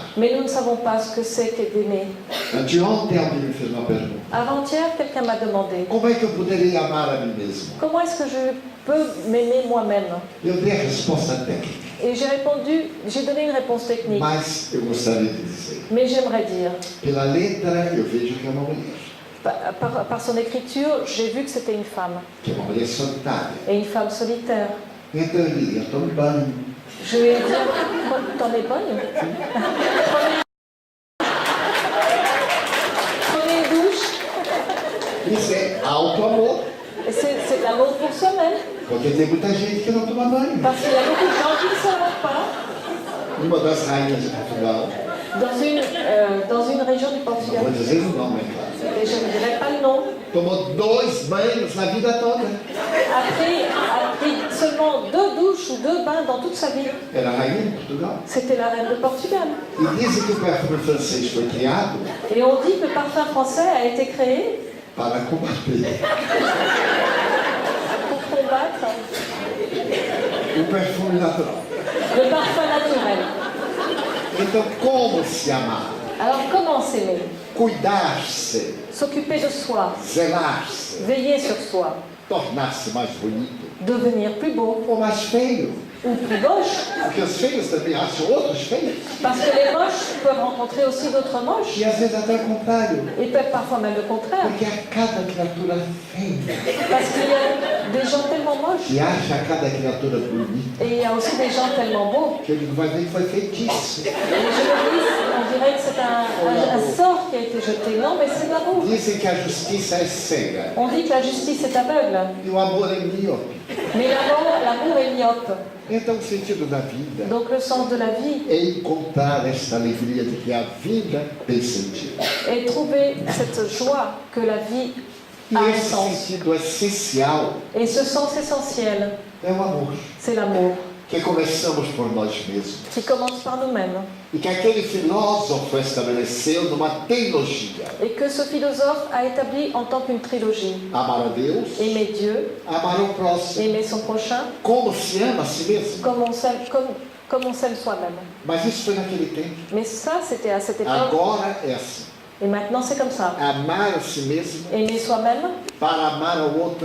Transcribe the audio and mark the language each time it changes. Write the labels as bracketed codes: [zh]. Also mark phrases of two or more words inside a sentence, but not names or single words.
[fr] mais nous ne savons pas ce que c'est que d'aimer. [pt] Anteontem alguém me fez uma pergunta: [fr] Avant-hier, quelqu'un m'a demandé, [pt] como é que eu poderia amar a mim mesmo? [fr] comment est-ce que je peux m'aimer moi-même? [pt] Eu dei a resposta técnica, [fr] Et j'ai donné une réponse technique, [pt] mas eu gostaria de dizer: [fr] mais j'aimerais dire, [pt] pela letra eu vejo que é uma mulher, [fr] par son écriture, j'ai vu que c'était une femme, [pt] que é uma mulher solitária. [fr] et une femme solitaire. [pt] Então eu diria: tome banho. [fr] Je lui ai dit, t'en es bonne? Prenez une douche. [pt] Isso é auto-amor, [fr] Et c'est de l'amour pour soi-même. [pt] porque tem muita gente que não toma banho. [fr] Parce qu'il y a beaucoup de gens qui ne se lavent pas. [pt] Uma das rainhas de Portugal, [fr] Dans une région du [pt] não [fr] Portugal, [pt] vou dizer o nome, é claro, [fr] et je ne dirai pas le nom, [pt] tomou 2 banhos na vida toda. [fr] a pris seulement 2 douches ou 2 bains dans toute sa vie. [pt] Era a rainha de Portugal. [fr] C'était la reine de Portugal. [pt] E dizem que o perfume francês foi criado [fr] Et on dit que le parfum français a été créé [pt] para combater [fr] pour combattre [pt] o perfume natural. [fr] le parfum naturel. [pt] Então, como se amar? [fr] Alors comment s'aimer? [pt] Cuidar-se, [fr] S'occuper de soi, [pt] zelar-se, [fr] veiller sur soi, [pt] tornar-se mais bonito [fr] devenir plus beau [pt] ou mais feio. [fr] ou plus moche. [pt] Porque os feios também acham outros feios. [fr] Parce que les moches peuvent rencontrer aussi d'autres moches. [pt] E às vezes até o contrário. [fr] Et peuvent parfois même le contraire. [pt] Porque há cada criatura feia [fr] Parce qu'il y a des gens tellement moches. [pt] que acha cada criatura bonita. [fr] Et il y a aussi des gens tellement beaux. [pt] Que ele vai ver que foi feitiço. [fr] Et je me dis, on dirait que c'est un sort qui a été jeté. Non, mais c'est de l'amour. [pt] Dizem que a justiça é cega [fr] On dit que la justice est aveugle. [pt] e o amor é míope. [fr] Mais l'amour est myope. [pt] Então o sentido da vida [fr] Donc le sens de la vie [pt] é encontrar esta alegria de que a vida tem sentido. [fr] est trouver cette joie que la vie [pt] E [fr] a un [pt] esse [fr] sens. [pt] sentido essencial [fr] Et ce sens essentiel, [pt] é o amor. [fr] c'est l'amour, [pt] Que começamos por nós mesmos. [fr] qui commence par nous-mêmes. [pt] E que aquele filósofo estabeleceu numa teologia. [fr] Et que ce philosophe a établi en tant qu'une trilogie. [pt] Amar a Deus, [fr] Aimer Dieu, [pt] amar o próximo. [fr] aimer son prochain, [pt] Como se ama a si mesmo. [fr] comme on s'aime soi-même. [pt] Mas isso foi naquele tempo. [fr] Mais ça, c'était à cette époque. [pt] Agora é assim. [fr] Et maintenant, c'est comme ça. [pt] Amar a si mesmo [fr] Aimer soi-même [pt] para amar ao outro